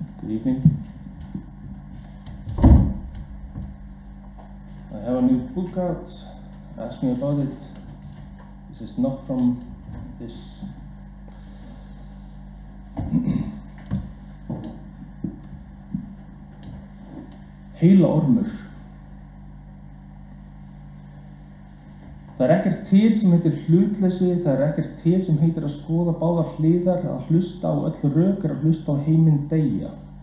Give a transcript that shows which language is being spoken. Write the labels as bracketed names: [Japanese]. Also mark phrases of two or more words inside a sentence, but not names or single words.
[English] Good evening. I have a new book out. Ask me about it. This is not from this. [Icelandic] Heilaormur. Það ekkert til sem heitir hlutleysi, það ekkert til sem heitir að skoða báðar hliðar, að hlusta á öll rök að hlusta á heiminn deyja.